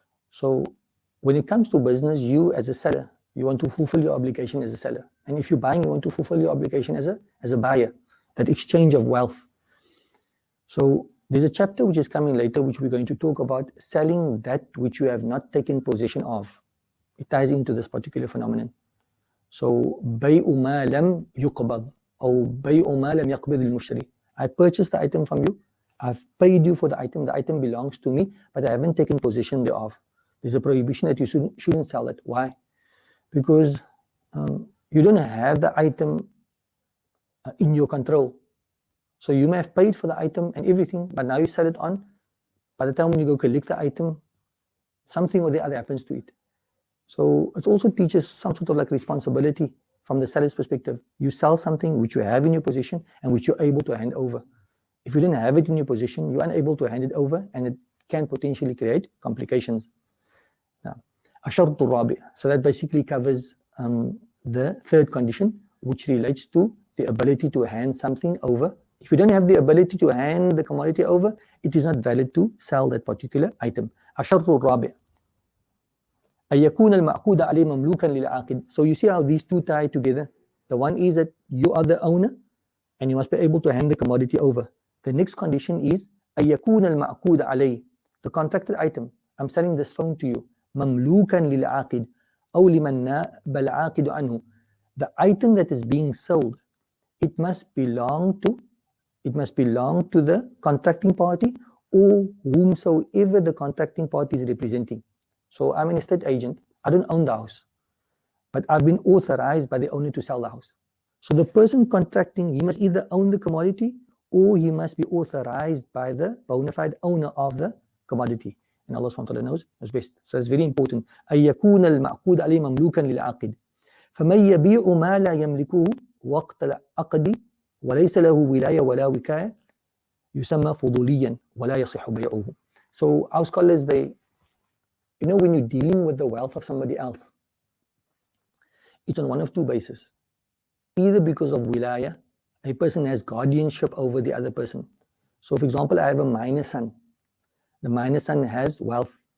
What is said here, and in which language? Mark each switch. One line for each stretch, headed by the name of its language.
English: So when it comes to business, you as a seller, you want to fulfill your obligation as a seller. And if you're buying, you want to fulfill your obligation as a buyer, that exchange of wealth. So there's a chapter which is coming later, which we're going to talk about selling that which you have not taken possession of. It ties into this particular phenomenon.
Arabic: So, بَيْءُ مَا لَمْ يُقْبَضْ or بَيْءُ مَا لَمْ يَقْبِضِ الْمُشْتَرِي.
English: I purchased the item from you. I've paid you for the item belongs to me, but I haven't taken possession thereof. There's a prohibition that you shouldn't sell it. Why? Because you don't have the item in your control. So you may have paid for the item and everything, but now you sell it on. By the time when you go collect the item, something or the other happens to it. So it also teaches some sort of like responsibility from the seller's perspective. You sell something which you have in your possession and which you're able to hand over. If you didn't have it in your possession, you're unable to hand it over, and it can potentially create complications.
Arabic: Now, الشرط الرابع.
English: So that basically covers the third condition, which relates to the ability to hand something over. If you don't have the ability to hand the commodity over, it is not valid to sell that particular item.
Arabic: الشرط الرابع أن يكون المعقود عليه مملوكا للعاقد.
English: So you see how these two tie together. The one is that you are the owner and you must be able to hand the commodity over. The next condition is
Arabic: أن يكون المعقود عليه,
English: the contracted item. I'm selling this phone to you.
Arabic: مملوكا للعاقد أو لمن ناب العاقد عنه.
English: The item that is being sold, it must belong to the contracting party or whomsoever the contracting party is representing. So I'm an estate agent. I don't own the house, but I've been authorized by the owner to sell the house. So the person contracting, he must either own the commodity or he must be authorized by the bona fide owner of the commodity. And Allah SWT knows best. So it's very important.
Arabic: أن يكون المعقود عليه مملوكا للعاقد فمن يبيع ما لا يملكه وقت العقد وليس له ولاية ولا وكاية يسمى فضوليا ولا يصح بيعه.
English: So our scholars, they, when you're dealing with the wealth of somebody else, it's on one of two bases. Either because of wilaya, a person has guardianship over the other person. So for example, I have a minor son. The minor son has wealth.